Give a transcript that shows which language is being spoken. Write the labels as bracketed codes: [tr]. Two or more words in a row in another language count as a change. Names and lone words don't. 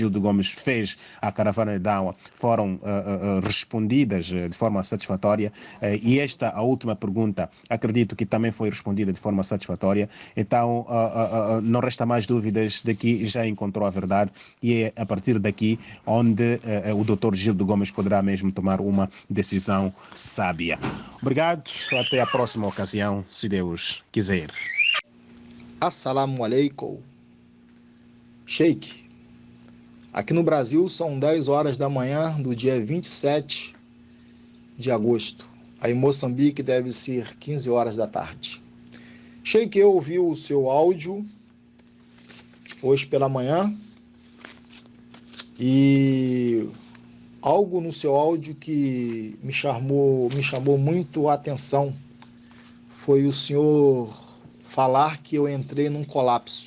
[pt] Gildo Gomes fez à Caravana de Dawa foram respondidas de forma satisfatória, e esta, a última pergunta, acredito que também foi respondida de forma satisfatória. Então, não resta mais dúvidas de que já encontrou a verdade e é a partir daqui onde o Dr. Gildo Gomes poderá mesmo tomar uma decisão sábia. Obrigado, até a próxima ocasião, se Deus quiser. [ar] السلام عليكم. [pt] Sheikh, aqui no Brasil são 10 horas da manhã do dia 27 de agosto. Aí em Moçambique deve ser 15 horas da tarde. Sheikh, eu ouvi o seu áudio hoje pela manhã e algo no seu áudio que me chamou muito a atenção foi o senhor falar que eu entrei num colapso.